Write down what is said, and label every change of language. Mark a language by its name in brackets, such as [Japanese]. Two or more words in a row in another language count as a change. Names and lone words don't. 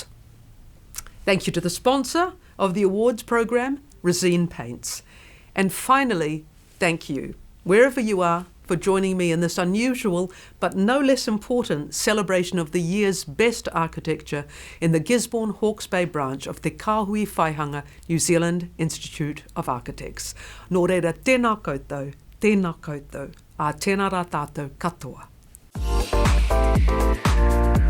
[English] Thank you to the sponsor of the awards program, Resine Paints. And finally, thank you, wherever you are, for joining me in this unusual but no less important celebration of the year's best architecture in the Gisborne Hawke's Bay branch of Te Kāhui Whaihanga New Zealand Institute of Architects. [Māori] Nō reira, tēnā koutou, a tēnā rā tātou katoa.